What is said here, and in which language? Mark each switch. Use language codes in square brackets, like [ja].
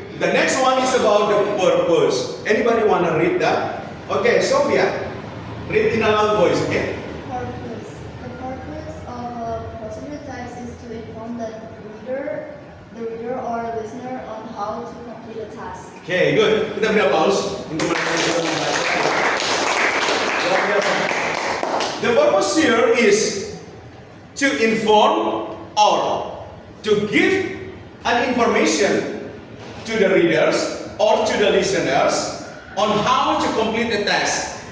[en] The next one is about the purpose. Anybody want to read that? Okay, Sophia. Read in a loud voice, okay? Purpose. The purpose of a procedure text is to inform the reader or listener on how to complete a task. Okay, good. [id] Kita beri aplaus untuk mereka yang sudah membaca. Luar biasa. [en] The purpose here is to inform or to give an information to the readers or to the listeners on how to complete a task.